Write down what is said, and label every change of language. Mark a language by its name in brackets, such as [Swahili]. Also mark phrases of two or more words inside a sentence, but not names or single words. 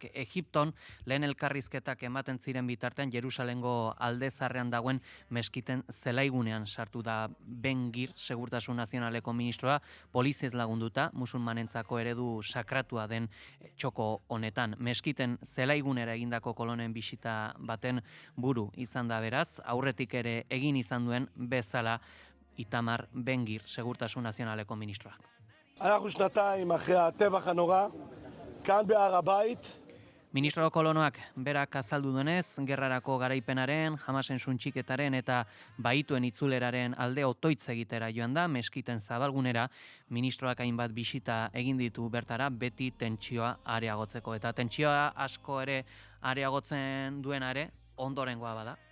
[Basque] Egipton lehen elkarrizketak ematen ziren bitartean Jerusalengo aldezarrean dagoen meskiten zelaigunean sartu da Ben Gvir, Segurtasun Nazionaleko ministroa, poliziez lagunduta, musulmanentzako eredu sakratua den txoko honetan. Meskiten zelaigunera egindako kolonen bisita baten buru izan da beraz, aurretik ere egin izan duen bezala Itamar Ben Gvir, Segurtasun Nazionaleko ministroak. [Hebrew] אנחנו שנתיים אחרי הטבח הנורא, כאן בהר הבית. [Basque] Ministro kolonoak berak azaldu duenez, gerrarako garaipenaren, Hamasen suntxiketaren eta baituen itzuleraren alde otoitz egitera joan da, meskiten zabalgunera, ministroak hainbat bisita egin ditu bertara, beti tentsioa areagotzeko. Eta tentsioa asko ere areagotzen duenare, ondorengoa bada.